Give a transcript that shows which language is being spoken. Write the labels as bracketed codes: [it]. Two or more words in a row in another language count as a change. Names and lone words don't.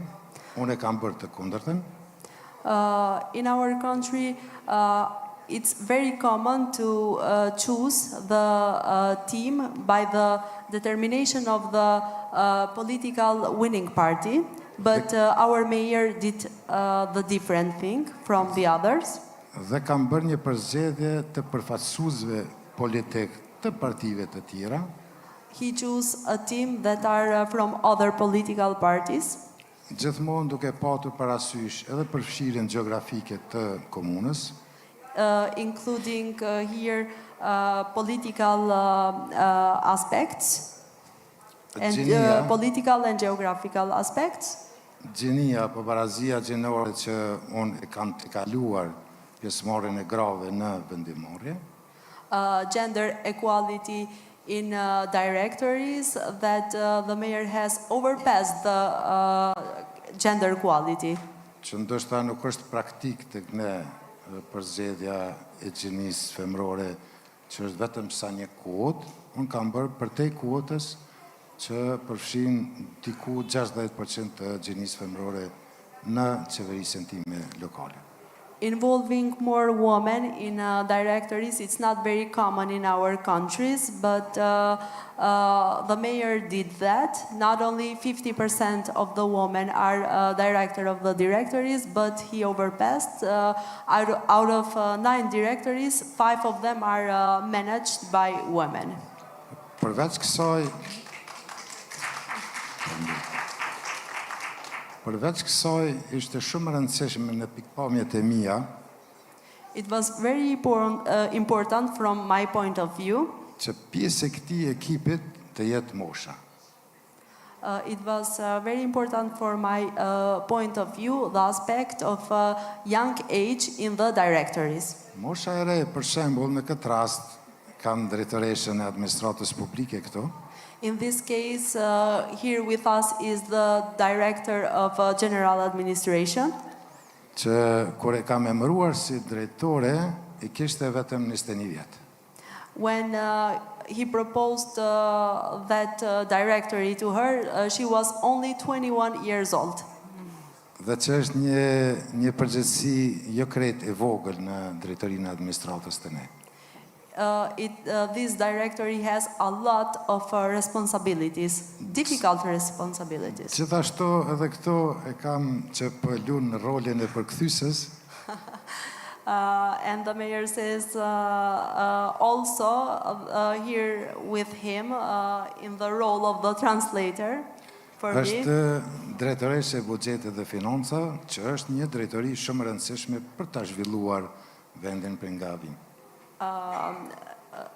[sq] Unë e kam bërë të kundërtën. [en] In our country, it's very common to choose the team by the determination of the political winning party, but our mayor did the different thing from the others. [sq] Dhe kam bërë një përzgjedhje të përfaqësuesve politik të partive të tjera, [en] He chose a team that are from other political parties, [sq] gjithmonë duke patur parasysh edhe përfshirjen gjeografike të komunës, [en] including here political aspects and [sq] Gjenia. [en] political and geographical aspects. [sq] Gjenia apo barazia gjinore që unë e kam të kaluar pjesëmarrjen e grave në vendimmarrje, [en] Gender equality in directories that the mayor has overpassed the gender equality. [sq] që ndoshta nuk është praktik tek ne përzgjedhja e gjinisë femrore, që është vetëm sa një kuotë. Unë kam bërë përtej kuotës që përfshin diku 60% të gjinisë femrore në qeverisjen time lokale. [en] Involving more women in directories, it's not very common in our countries, but the mayor did that. Not only 50% of the women are director of the directories, but he overpassed. Out of 9 directories, 5 of them are managed by women. [sq] Përveç kësaj ishte shumë e rëndësishme në pikpamjet e mia [en] It was very important from my point of view. [sq] që pjesë e këtij ekipit të jetë mosha. [en] It was very important for my point of view, the aspect of young age in the directories. [sq] Mosha e re, për shembull, në këtë rast kam drejtoreshën e administratës publike këtu, [en] In this case, here with us is the director of general administration. [sq] që kur e kam emëruar si drejtore, I kishte vetëm 21 vjet. [en] When he proposed that directory to her, she was only 21 years old. [sq] Dhe që është një përgjegjësi jo krejt e vogël në drejtorinë e administratës të ne. [en] This directory has a lot of responsibilities, difficult responsibilities. [sq] Gjithashtu edhe këtu e kam që po lun në rolin e përkthysës, [en] And the mayor says also here with him in the role of the translator for me. [sq] është drejtoreshe e buxhetit dhe financave, që është një drejtori shumë e rëndësishme për ta zhvilluar vendin për nga vim.